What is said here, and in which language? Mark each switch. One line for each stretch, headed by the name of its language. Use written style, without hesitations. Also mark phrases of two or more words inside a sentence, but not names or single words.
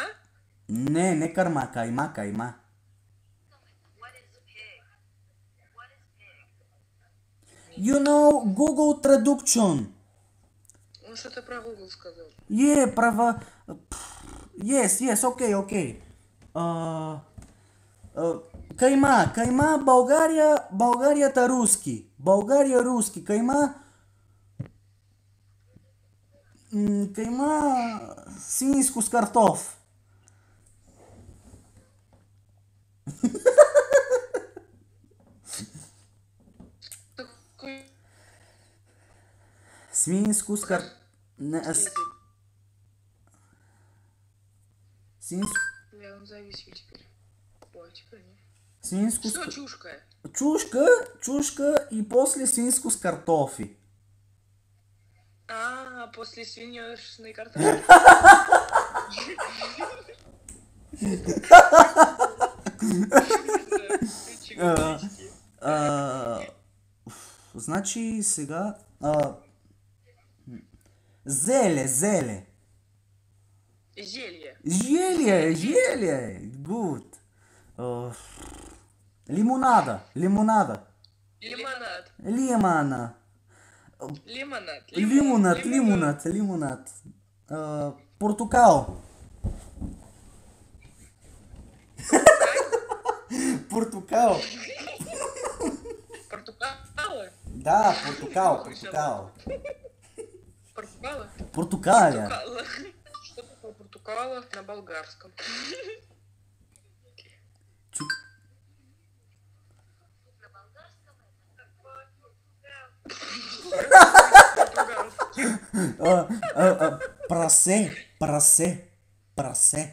Russian: Не карма, кайма.
English: You know, Google Traduction.
Russian: Он что-то про Google сказал. Права... Yes, окей.
Bulgarian: Кайма, Българията руски. България руски. Кайма свинско с картоф. Свинско с картоф.
Russian: Я вам зависел теперь. Ой, теперь нет.
Bulgarian: Свинско
Russian: Что
Bulgarian: с... чушка? Чушка и после свинско с картофи.
Russian: После свиньёшной картошки.
Bulgarian: Значи сега... Зеле.
Russian: Зелье. Зелье. Good.
Bulgarian: Лимонада.
Russian: Лимонад. Лимонад.
Bulgarian: Портокал.
Russian: Портукала?
Bulgarian: Да, портокал.
Russian: Портукала? Портукаля. Что такое портукала? Кока-кола на болгарском.
Bulgarian: Чу- Прасе, прасе, прасе.